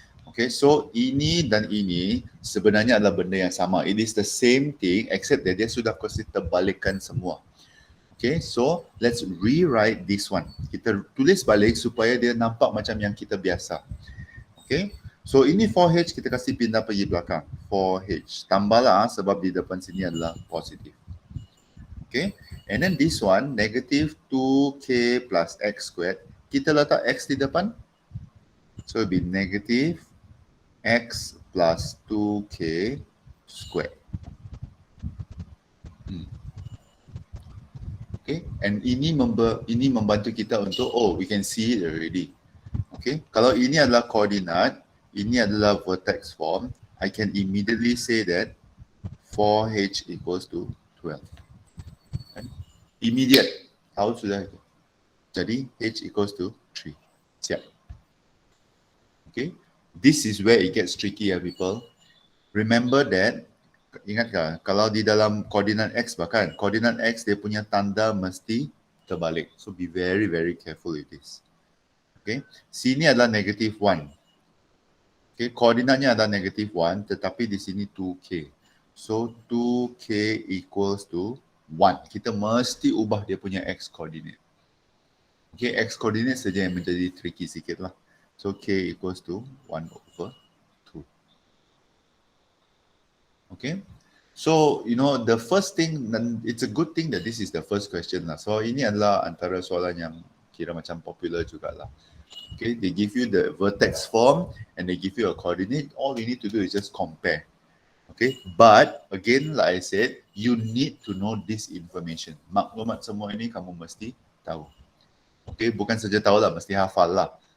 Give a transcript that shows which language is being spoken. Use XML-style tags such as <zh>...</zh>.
<ms>Okay, so ini dan ini sebenarnya adalah benda yang sama.</ms> <en>It is the same thing except that</en> <ms>dia sudah terbalikkan semua.</ms> <en>Okay, so let's rewrite this one.</en> <ms>Kita tulis balik supaya dia nampak macam yang kita biasa. Okay, so ini 4h kita kasih pindah pergi belakang. 4h. Tambahlah sebab di depan sini adalah positif.</ms> <en>Okay, and then this one, negative 2k plus x squared.</en> <ms>Kita letak x di depan.</ms> <en>So it will be negative x plus 2k squared. Okay, and</en> <ms>ini membantu kita untuk,</ms> <en>we can see it already. Okay,</en> <ms>kalau ini adalah koordinat, ini adalah</ms> <en>vertex form, I can immediately say that 4h equals to 12.</en> <ms>Immediate, tahu sudah itu. Jadi h equals to 3. Siap. Okay,</ms> <en>this is where it gets tricky people. Remember that,</en> <ms>ingat kan, kalau di dalam koordinat x bahkan, koordinat x dia punya tanda mesti terbalik.</ms> <en>So be very, very careful with this.</en> <ms>Okay, sini adalah negative 1. Okay, koordinatnya adalah negative 1, tetapi di sini 2k.</ms> <en>So 2k equals to 1.</en> <ms>Kita mesti ubah dia punya x coordinate. Okay, x coordinate saja yang menjadi tricky sikit lah.</ms> <en>So k equals to 1 over 2. Okay, so the first thing, it's a good thing that this is the first question lah.</en> <ms>So ini adalah antara soalan yang kira macam popular jugalah.</ms> <en>Okay, they give you the vertex form and they give you a coordinate. All you need to do is just compare. Okay, but again, like I said, you need to know this information.</en> <ms>Maklumat semua ini kamu mesti tahu. Okay, bukan saja tahu lah, mesti hafal lah.</ms>